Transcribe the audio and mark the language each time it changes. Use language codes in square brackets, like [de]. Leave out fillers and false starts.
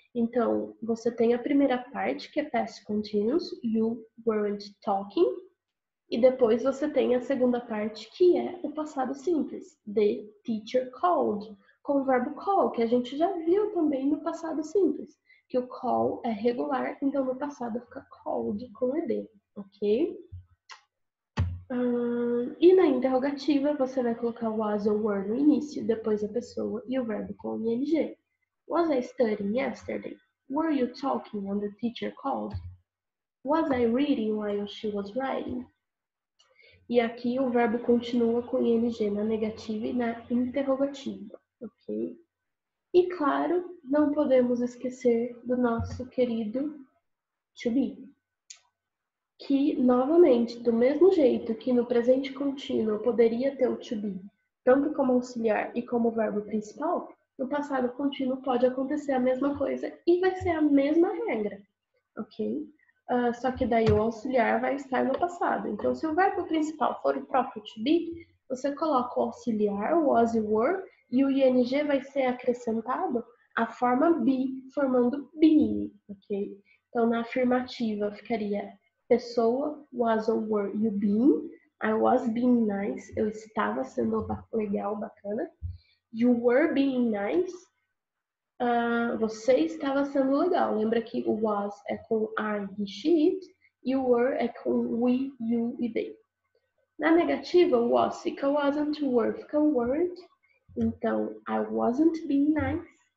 [pt] Então, você tem a primeira parte, que é past continuous, [en] you weren't talking, [pt] e depois você tem a segunda parte, que é o passado simples, [en] the teacher called, [pt] com o verbo call, que a gente já viu também no passado simples, que o call é regular, então no passado fica called com ed, ok? E na interrogativa, você vai colocar o was ou were no início, depois a pessoa e o verbo com ing. [en] Was I studying yesterday? Were you talking when the teacher called? Was I reading while she was writing? [pt] E aqui o verbo continua com ing na negativa e na interrogativa, ok? E claro, não podemos esquecer do nosso querido to be, que, novamente, do mesmo jeito que no presente contínuo poderia ter o to be, tanto como auxiliar e como verbo principal, no passado contínuo pode acontecer a mesma coisa e vai ser a mesma regra, ok? Só que daí o auxiliar vai estar no passado. Então, se o verbo principal for o próprio to be, você coloca o auxiliar, o was e were, e o ing vai ser acrescentado a forma be, formando being, ok? Então, na afirmativa ficaria pessoa, [en] was or were you being? I was being nice. [pt] Eu estava sendo legal, bacana. You were being nice. Você estava sendo legal. Lembra que o was é com I, he, she, it. E o were é com we, you e they. Na negativa, o was fica wasn't, o were fica weren't. [en] Então, I wasn't being nice.